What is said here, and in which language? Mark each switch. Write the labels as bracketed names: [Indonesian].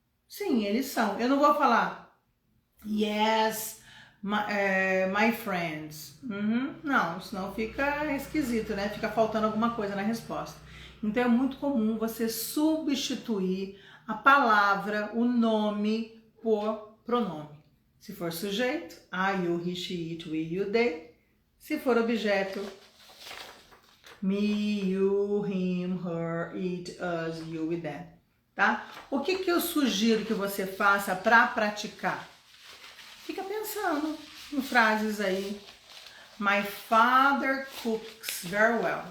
[Portuguese] Sim, eles são. Eu não vou falar [English] yes, my friends. [Portuguese] Não, senão fica esquisito, né? Fica faltando alguma coisa na resposta. Então é muito comum você substituir a palavra, o nome, por pronome. Se for sujeito, [English] I, you, he, she, it, we, you, they. [Portuguese] Se for objeto, [English] me, you, him, her, it, us, you e them. [Portuguese] Tá? O que eu sugiro que você faça para praticar? Fica pensando em frases aí. [English] My father cooks very well.